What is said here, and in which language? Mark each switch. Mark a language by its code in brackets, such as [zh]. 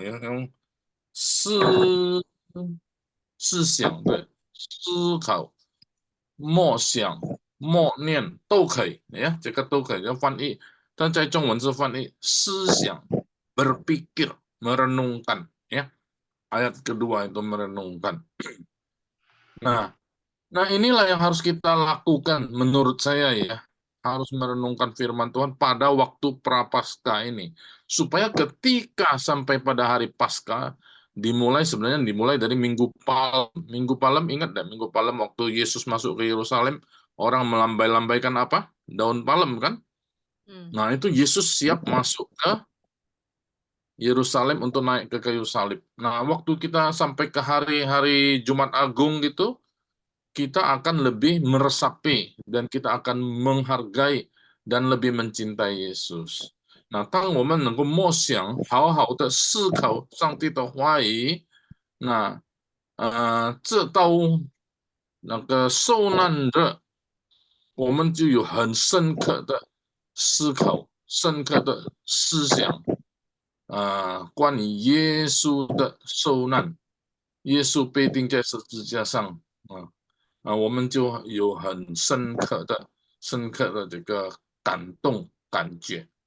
[zh] 用思想的思考、默想、默念都可以，这个都可以要翻译，但在中文是翻译思想、 [id] berpikir、merenungkan，ayat kedua itu merenungkan. Nah, nah inilah yang harus kita lakukan menurut saya ya. Harus merenungkan firman Tuhan pada waktu Prapaskah ini. Supaya ketika sampai pada hari Paskah, sebenarnya dimulai dari Minggu Palem. Minggu Palem, ingat nggak? Minggu Palem waktu Yesus masuk ke Yerusalem, orang melambai-lambaikan apa? Daun palem kan? Nah, itu Yesus siap masuk ke Yerusalem untuk naik ke kayu salib. Nah, waktu kita sampai ke hari-hari Jumat Agung gitu, kita akan lebih meresapi dan kita akan menghargai dan lebih mencintai Yesus。 [zh] 那当我们能够默想，好好的思考上帝的话语，那这到那个受难日，我们就有很深刻的思考、深刻的思想，关于耶稣的受难，耶稣被钉在十字架上，我们就有很深刻的这个感动感觉。